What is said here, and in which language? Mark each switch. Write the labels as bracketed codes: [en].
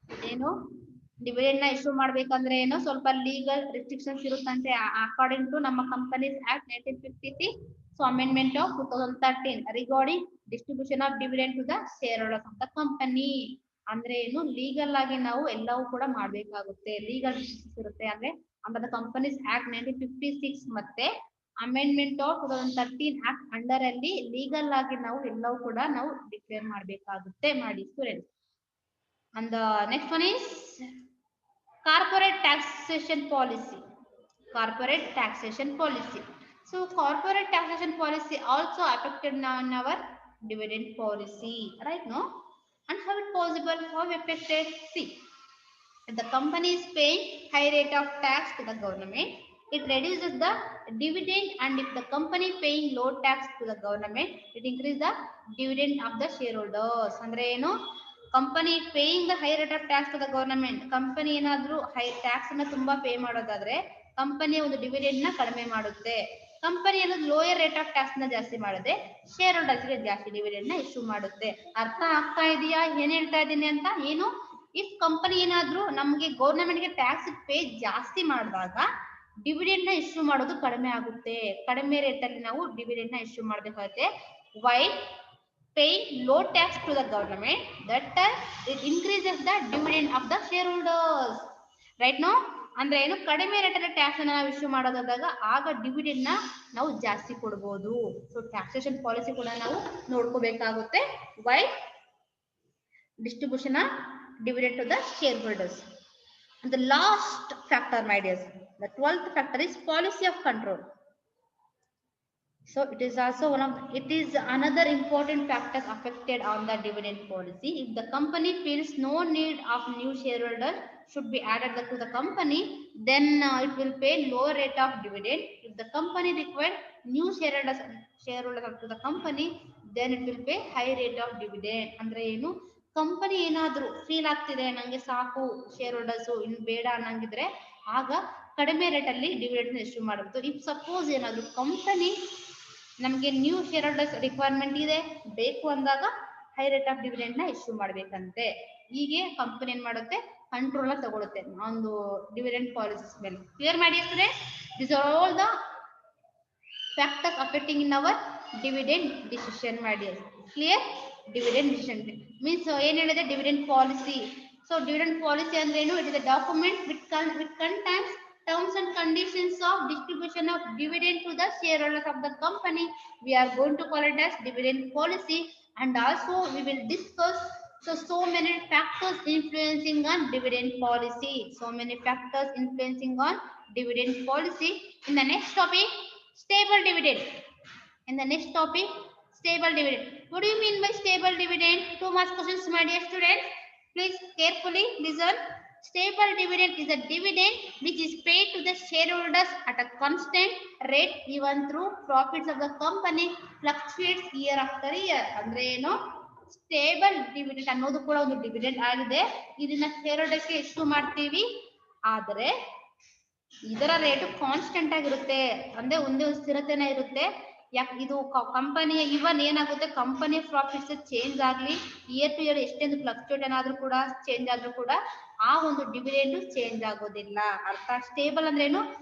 [kn] ಏನು ಡಿವಿಡೆಂಡ್ ನ ಇಶ್ಯೂ ಮಾಡ್ಬೇಕಂದ್ರೆ ಏನು ಸ್ವಲ್ಪ ಲೀಗಲ್ ರಿಸ್ಟ್ರಿಕ್ಷನ್ಸ್ ಇರುತ್ತಂತೆ ಅಕಾರ್ಡಿಂಗ್ ಟು ನಮ್ಮ companies act 1956. [en] So amendment of 2013 regarding distribution of dividend to the shareholders of the company. [kn] ಅಂದ್ರೆ ಏನು ಲೀಗಲ್ ಆಗಿ ನಾವು ಎಲ್ಲವೂ ಕೂಡ ಮಾಡ್ಬೇಕಾಗುತ್ತೆ. ಲೀಗಲ್ ರಿಸ್ಟ್ರಿಕ್ಷನ್ಸ್ ಇರುತ್ತೆ ಅಂದ್ರೆ ಅಂಡರ್ ದ ಕಂಪನೀಸ್ ಆಕ್ಟ್ 1956 ಮತ್ತೆ ಅಮೆಂಡ್ಮೆಂಟ್ ಆಫ್ 2013 ಆಕ್ಟ್ ಅಂಡರ್ ಅಲ್ಲಿ ಲೀಗಲ್ ಆಗಿ ನಾವು ಎಲ್ಲವೂ ಕೂಡ ನಾವು ಡಿಕ್ಲೇರ್ ಮಾಡ್ಬೇಕಾಗುತ್ತೆ ಮಾಡಿ students. [en] And the next one is corporate taxation policy. Corporate taxation policy. So corporate taxation policy also affected on our dividend policy, right? No? And how it possible? How affected? See, if the company is paying high rate of tax to the government, it reduces the dividend, and if the company paying low tax to the government, it increases the dividend of the shareholders. [kn] Andre ಏನು [en] Company paying the high rate of tax to the government. [kn] Company ಏನಾದ್ರೂ high tax ಅನ್ನ ತುಂಬಾ pay ಮಾಡೋದಾದ್ರೆ ಕಂಪನಿಯ ಒಂದು dividend ನ ಕಡಿಮೆ ಮಾಡುತ್ತೆ. ಕಂಪನಿ ಅನ್ನೋದು ಲೋಯರ್ ರೇಟ್ ಆಫ್ ಟ್ಯಾಕ್ಸ್ ನ ಜಾಸ್ತಿ ಮಾಡಿದ್ರೆ ಶೇರ್ ಹೋಲ್ಡರ್ಸ್ ಗೆ ಜಾಸ್ತಿ ಡಿವಿಡೆಂಡ್ ನ ಇಶ್ಯೂ ಮಾಡುತ್ತೆ. ಅರ್ಥ ಆಗ್ತಾ ಇದೆಯಾ ಏನ್ ಹೇಳ್ತಾ ಇದ್ದೀನಿ ಅಂತ? ಏನು ಇಫ್ ಕಂಪನಿ ಏನಾದ್ರೂ ನಮ್ಗೆ ಗವರ್ನಮೆಂಟ್ ಗೆ ಟ್ಯಾಕ್ಸ್ ಪೇ ಜಾಸ್ತಿ ಮಾಡಿದಾಗ ಡಿವಿಡೆಂಡ್ ನ ಇಶ್ಯೂ ಮಾಡೋದು ಕಡಿಮೆ ಆಗುತ್ತೆ. ಕಡಿಮೆ ರೇಟ್ ಅಲ್ಲಿ ನಾವು ಡಿವಿಡೆಂಡ್ ನ ಇಶ್ಯೂ ಮಾಡಬೇಕಾಗುತ್ತೆ. [en] Why paying low tax to the government, that time it increases the dividend of the shareholders, right? [kn] No, ಅಂದ್ರೆ ಏನು ಕಡಿಮೆ ರೇಟಲ್ಲಿ ಟ್ಯಾಕ್ಸ್ ಅನ್ನ ನಾವು ಇಶ್ಯೂ ಮಾಡೋದಾದಾಗ ಆಗ ಡಿವಿಡೆಂಡ್ ನ ನಾವು ಜಾಸ್ತಿ ಕೊಡಬಹುದು. ಸೊ ಟ್ಯಾಕ್ಸೇಷನ್ ಪಾಲಿಸಿ ಕೂಡ ನಾವು ನೋಡ್ಕೋಬೇಕಾಗುತ್ತೆ. [en] Why distribution of dividend to the shareholders. And the last factor, my dears, the 12th factor is policy of control. So it is also it is another important factor affected on the dividend policy. If the company feels no need of new shareholders should be added to the company, then it will pay lower rate of dividend. If the company requires new shareholders to the company, then it will pay high rate of dividend. [kn] ಅಂದ್ರೆ ಏನು company ಏನಾದ್ರೂ feel ಆಗ್ತಿದೆ ನಂಗೆ ಸಾಕು share holders ಇನ್ನು ಬೇಡ ಅನ್ನಂಗಿದ್ರೆ ಆಗ ಕಡಿಮೆ ರೇಟ್ ಅಲ್ಲಿ ಡಿವಿಡೆಂಡ್ ಇಶ್ಯೂ ಮಾಡಬಹುದು. ಇಫ್ ಸಪೋಸ್ ಏನಾದ್ರು ಕಂಪನಿ ನಮಗೆ ನ್ಯೂ ಶೇರ್ ಹೋಲ್ಡರ್ಸ್ ರಿಕ್ವೈರ್ಮೆಂಟ್ ಇದೆ ಬೇಕು ಅಂದಾಗ ಹೈ ರೇಟ್ ಆಫ್ ಡಿವಿಡೆಂಡ್ ನ ಇಶ್ಯೂ ಮಾಡ್ಬೇಕಂತೆ. ಹೀಗೆ ಕಂಪನಿ ಏನ್ ಮಾಡುತ್ತೆ ಕಂಟ್ರೋಲ್ ತಗೊಳುತ್ತೆ ಒಂದು ಡಿವಿಡೆಂಡ್ ಪಾಲಿಸಿಸ್ ಮೇಲೆ. ಕ್ಲಿಯರ್ ಮಾಡಿ students, [en] This are all the factors affecting in our dividend decision ಮಾಡಿ. Clear? [kn] ಡಿವಿಡೆಂಡ್ ಡಿಸಿಷನ್ ಮೀನ್ಸ್ ಏನ್ ಹೇಳಿದೆ dividend policy. So dividend policy ಅಂದ್ರೆ ಏನು? [en] It is a document which contains terms and conditions of distribution of dividend to the shareholders of the company. We are going to call it as dividend policy. And also we will discuss so many factors influencing on dividend policy. So many factors influencing on dividend policy. In the next topic, stable dividend. In the next topic, stable dividend. What do you mean by stable dividend? 2 marks questions, my dear students. Please carefully listen. Stable dividend is a dividend which is paid to the shareholders at a constant rate even through profits of the company fluctuates year after year. [kn] ಅಂದ್ರೆ ಏನು? Stable dividend ಅನ್ನೋದು ಕೂಡ ಒಂದು dividend ಆಗಿದೆ. ಇದನ್ನ share ಹೋಲ್ಡರ್ಸ್ಗೆ issue ಮಾಡ್ತೀವಿ, ಆದರೆ ಇದರ ರೇಟ್ ಕಾನ್ಸ್ಟೆಂಟ್ ಆಗಿರುತ್ತೆ, ಅಂದ್ರೆ ಒಂದೇ ಸ್ಥಿರತೆನೇ ಇರುತ್ತೆ. ಯಾಕೆ ಇದು ಕಂಪನಿಯ ಇವನ್ ಏನಾಗುತ್ತೆ ಕಂಪನಿಯ ಪ್ರಾಫಿಟ್ಸ್ ಚೇಂಜ್ ಆಗ್ಲಿ ಇಯರ್ ಟು ಇಯರ್ ಎಷ್ಟೊಂದು ಫ್ಲಕ್ಚುಯೇಟ್ ಏನಾದ್ರೂ ಕೂಡ ಚೇಂಜ್ ಆದ್ರೂ ಕೂಡ ಆ ಒಂದು ಡಿವಿಡೆಂಡ್ ಚೇಂಜ್ ಆಗೋದಿಲ್ಲ. ಅರ್ಥ? ಸ್ಟೇಬಲ್ ಅಂದ್ರೆ ಏನು?